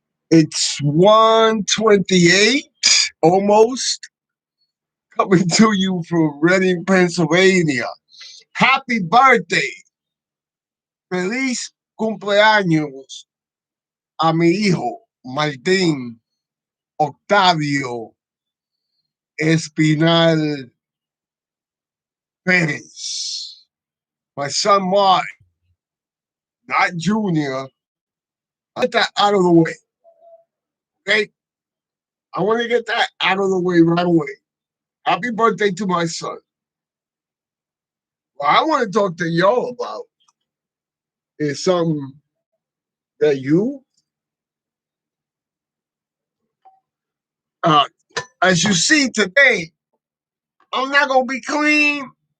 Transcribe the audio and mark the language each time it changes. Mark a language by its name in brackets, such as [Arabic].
[English] It's 1:28, almost, coming to you from Reading, Pennsylvania. Happy birthday. [Spanish] Feliz cumpleaños a mi hijo, Martín Octavio Espinal Perez. [English] My son Mark, not Junior. Get that out of the way, okay? I want to get that out of the way right away. Happy birthday to my son. What I want to talk to y'all about is something that uh, as you see today, I'm not going to be clean.